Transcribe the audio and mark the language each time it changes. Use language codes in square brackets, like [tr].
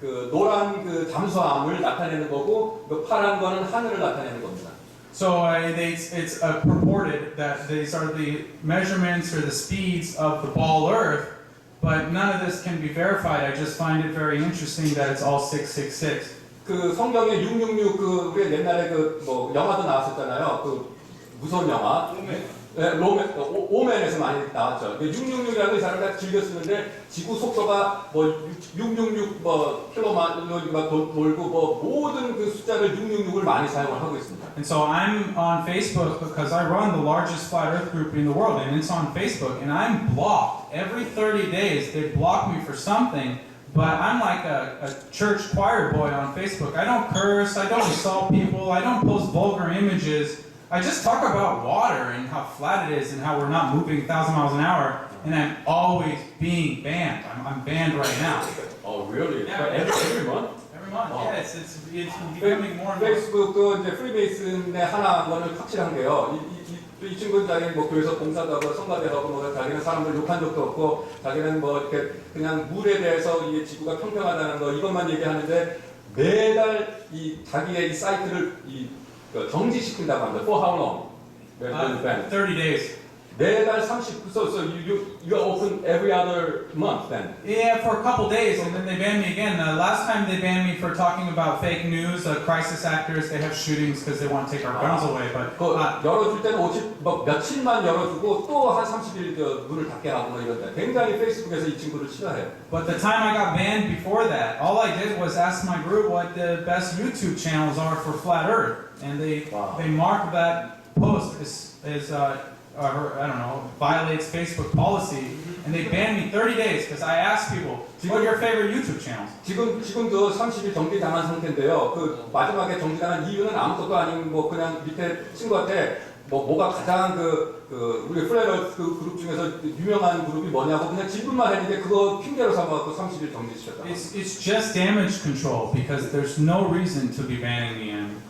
[ko] 노란 잠수함을 나타내는 거고, 파란 거는 하늘을 나타내는 겁니다. [en] So it's purported that these are the measurements or the speeds of the ball Earth, but none of this can be verified. I just find it very interesting that it's all 666. [ko] 성경에 666 우리 옛날에 영화도 나왔었잖아요. 무서운 영화. 네, 오맨에서 많이 나왔죠. 666이라는 이 사람을 즐겨 쓰는데 지구 속도가 666 킬로미터가 돌고 모든 그 숫자를 666을 많이 사용을 하고 있습니다. [en] And so I'm on Facebook because I run the largest flat Earth group in the world, and it's on Facebook, and I'm blocked every 30 days. They block me for something. But I'm like a church choir boy on Facebook. I don't curse, I don't insult people, I don't post vulgar images. I just talk about water and how flat it is and how we're not moving 1,000 miles an hour, and I'm always being banned. I'm banned right now. Oh, really? Yeah. Every month? Every month, Oh. yeah, it's becoming more and more. [ko] 페이스북도 이제 프리메이슨의 하나는 확실한 게요. 이 친구는 자기는 교회에서 봉사도 하고 성가대도 하고 자기는 사람들 욕한 적도 없고 자기는 이렇게 그냥 물에 대해서 이 지구가 평평하다는 거 이것만 얘기하는데 매달 자기의 이 사이트를 정지시킨다고 합니다. [en] For how long? 30 days. [ko] 매달 30. [en] So you are open every other month then. Yeah, for a couple days, and then they banned me again. Last time they banned me for talking about fake news, crisis actors, they have shootings because they want to take our guns away. But [ko] 열어줄 때는 며칠만 열어주고 또 한 30일 문을 닫게 하고 이런다. 굉장히 페이스북에서 이 친구를 싫어해요. [en] But the time I got banned before that, all I did was ask my group what the best YouTube channels are for flat Earth, and they mark that post as I don't know, violates Facebook policy, and they banned me 30 days because I asked people, what are your favorite YouTube channels? [ko] 지금도 30일 정지당한 상태인데요. 마지막에 정지당한 이유는 아무것도 아닌 그냥 밑에 친구한테 뭐가 가장 우리 플레이어 그룹 중에서 유명한 그룹이 뭐냐고 그냥 질문만 했는데 그거 핑계로 삼아서 30일 정지시켰다. [en] It's just damage control because there's no reason to be banning me.